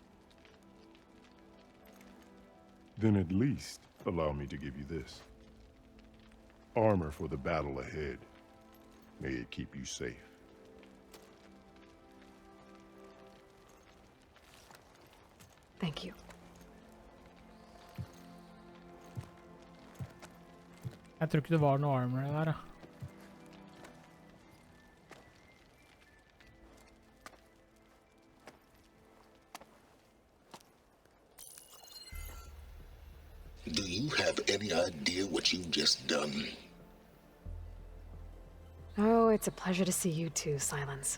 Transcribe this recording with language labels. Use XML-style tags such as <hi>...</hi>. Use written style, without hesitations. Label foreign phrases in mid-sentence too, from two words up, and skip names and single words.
<en>Then at least allow me to give you this. Armor for the battle ahead. May it keep you safe. Thank you.</en> <no>Jeg tror ikke det var noe armor der, da.</no> <en>Do you have any idea what you've just done? Oh, it's a pleasure to see you too, Silence.</en>